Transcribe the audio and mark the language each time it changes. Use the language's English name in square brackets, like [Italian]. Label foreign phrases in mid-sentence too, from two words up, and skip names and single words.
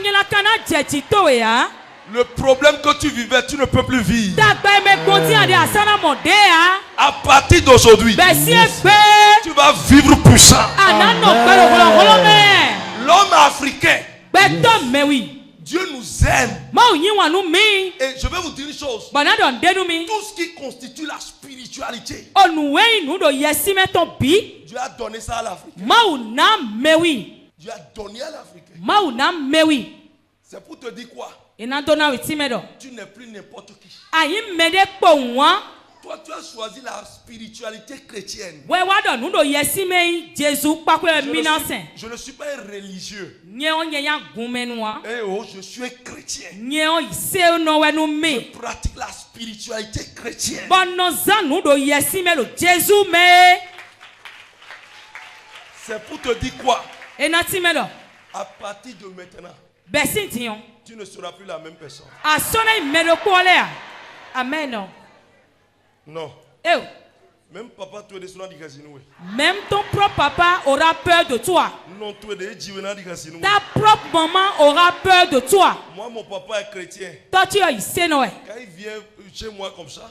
[French] Le problème que tu vivais, tu ne peux plus vivre. À partir d'aujourd'hui, tu vas vivre puissant. L'homme africain, [Fon] gbẹtọ mẹwi [French] Dieu nous aime. [Fon] mawu yin wa nu mi [French] Et je vais vous dire une chose. [Fon] bọnadọ ndenu mi [French] Tout ce qui constitue la spiritualité, [Fon] onuwẹyin nu do yẹsi mẹtọ bi [French] Dieu a donné ça à l'Africain. [Fon] mawu na mẹwi [French] Dieu a donné à l'Africain. [Fon] mawu na mẹwi [French] C'est pour te dire quoi? [Fon] ina dọna witi mẹdọ [French] Tu n'es plus n'importe qui. [Fon] ayi mẹdẹ kpọ wọn [French] Toi, tu as choisi la spiritualité chrétienne. [Fon] wẹwa dọ nu do yẹsi mẹyin jesu kpakpẹ minasẹ [French] Je ne suis pas un religieux. [Fon] nye o nye ya gun mẹnu wa [French] Eh oh, je suis un chrétien. [Fon] nye o se nọwẹnu [French] Je [Fon] mi [French] pratique la spiritualité chrétienne. [Fon] bọnọzan nu do yẹsi mẹlo jesu mẹ [French] C'est pour te dire quoi? [Fon] ena ti mẹdọ [French] À partir de maintenant, [Fon] bẹsi tiyan [French] tu ne seras plus la même personne. [Fon] asọnẹ mẹdo kpọlẹ a amen o. [French] Non. Eh, Même papa, tu es descendant du casino. même ton propre papa aura peur de toi. Non, tu es descendant du casino. Ta propre maman aura peur de toi. Moi, mon papa est chrétien. Toi, tu es ici, non? Quand il vient chez moi comme ça,